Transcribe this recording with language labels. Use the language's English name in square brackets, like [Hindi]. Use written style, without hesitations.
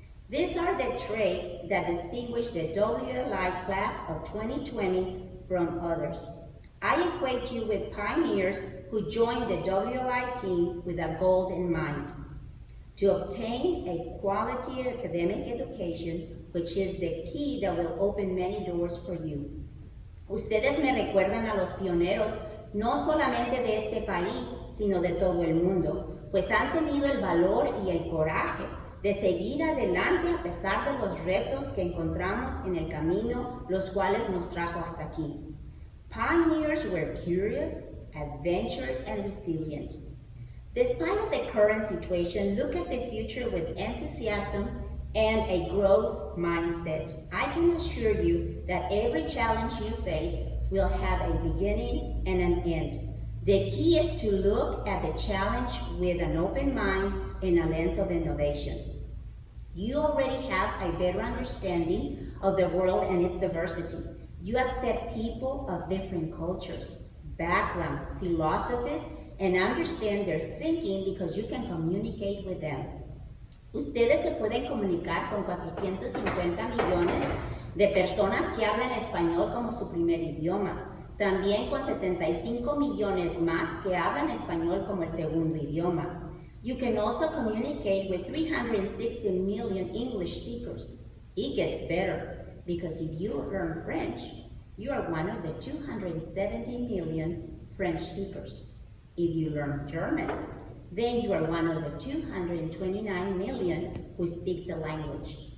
[English] These are the traits that distinguish the WLI class of 2020 from others. I equate you with pioneers who joined the WLI team with a goal in mind: to obtain a quality academic education, which is the key that will open many doors for you. [Spanish] Ustedes me recuerdan a los pioneros, no solamente de este país, sino de todo el mundo, pues han tenido el valor y el coraje de seguir adelante a pesar de los retos que encontramos en el camino, los cuales nos trajo hasta aquí. [English] Pioneers were curious, adventurous, and resilient. Despite the current situation, look at the future with enthusiasm and a growth mindset. I can assure you that every challenge you face will have a beginning and an end. The key is to look at the challenge with an open mind and a lens of innovation. You already have a better understanding of the world and its diversity. You accept people of different cultures, backgrounds, philosophies, and understand their thinking because you can communicate with them. [Spanish] Ustedes se pueden comunicar con 450 millones de personas que hablan español como su primer idioma, también con 75 millones más que hablan español como el segundo idioma. [English] You can also communicate with 360 million English speakers. It gets better, because if you learn French, you are one of the 270 million French speakers. If you learn German, then you are one of the 229 million who speak the language.